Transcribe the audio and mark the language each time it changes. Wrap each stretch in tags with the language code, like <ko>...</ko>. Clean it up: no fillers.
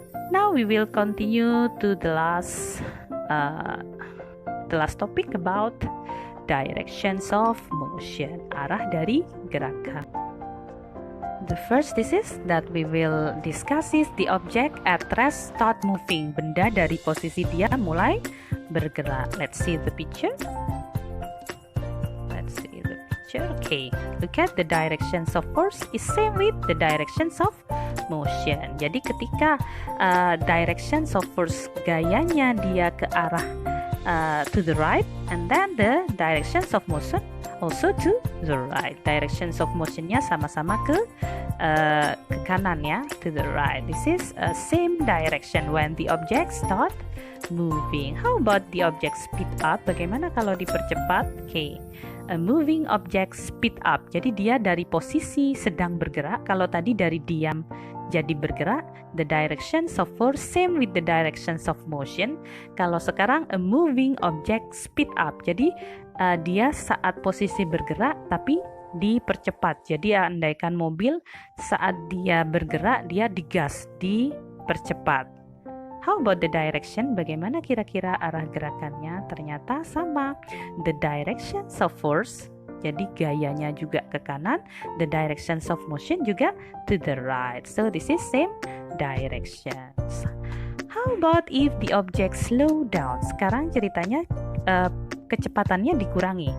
<en>Now we will continue to the last topic about directions of motion,</en> <id>arah dari gerakan.</id> <en>The first is that we will discuss is the object at rest start moving.</en> <id>Benda dari posisi dia mulai bergerak.</id> <en>Let's see the picture. Okay, look at the directions of force is same with the directions of motion.</en> <id>Jadi ketika</id> <en>directions of force</en> <id>gayanya dia ke arah</id> <en>to the right, and then the directions of motion also to the right. Directions of motionnya</en> <id>sama-sama ke kanan ya,</id> <en>to the right. This is same direction when the object start moving. How about the object speed up?</en> <id>Bagaimana kalau dipercepat?</id> <en>Okay, a moving object speed up.</en> <id>Jadi dia dari posisi sedang bergerak. Kalau tadi dari diam jadi bergerak,</id> <en>the directions of force same with the directions of motion.</en> <id>Kalau sekarang</id> <en>a moving object speed up,</en> <id>jadi dia saat posisi bergerak tapi dipercepat. Jadi andaikan mobil saat dia bergerak dia digas, dipercepat.</id> <en>How about the direction?</en> <id>Bagaimana kira-kira arah gerakannya? Ternyata sama.</id> <en>The directions of force,</en> <id>jadi gayanya juga ke kanan.</id> <en>The directions of motion juga to the right. So this is same directions. How about if the object slow down?</en> <id>Sekarang ceritanya kecepatannya dikurangi.</id>